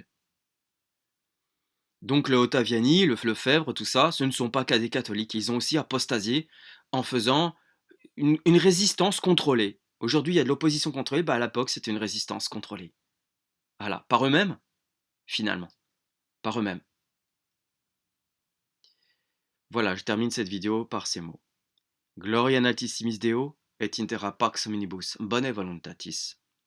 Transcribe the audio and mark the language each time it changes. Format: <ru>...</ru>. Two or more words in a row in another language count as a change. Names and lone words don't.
<fr>Donc le Ottaviani, le Lefebvre, tout ça, ce ne sont pas qu'à des catholiques, ils ont aussi apostasié en faisant une résistance contrôlée. Aujourd'hui, il y a de l'opposition contrôlée, à l'époque, c'était une résistance contrôlée. Voilà, par eux-mêmes, finalement, par eux-mêmes. Voilà, je termine cette vidéo par ces mots.</fr> <la>Gloria in altissimis Deo, et in terra pax omnibus bone voluntatis.</la>